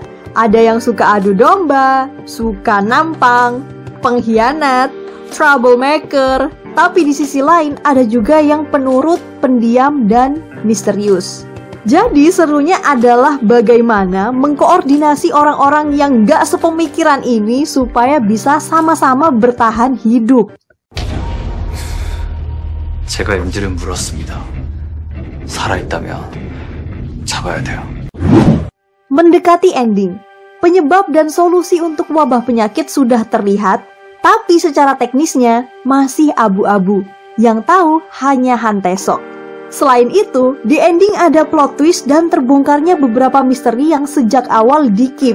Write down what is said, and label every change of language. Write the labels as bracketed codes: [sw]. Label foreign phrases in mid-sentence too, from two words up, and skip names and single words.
[id] Ada yang suka adu domba, suka nampang, pengkhianat, troublemaker. Tapi di sisi lain ada juga yang penurut, pendiam, dan misterius. Jadi serunya adalah bagaimana mengkoordinasi orang-orang yang gak sepemikiran ini supaya bisa sama-sama bertahan hidup. [ko] 제가 엔진을 물었습니다. 살아있다면 잡아야 돼요. [id] Mendekati ending, penyebab dan solusi untuk wabah penyakit sudah terlihat, tapi secara teknisnya masih abu-abu. Yang tahu hanya Hantesok. Selain itu, di ending ada [en] plot twist [id] dan terbongkarnya beberapa misteri yang sejak awal di-keep.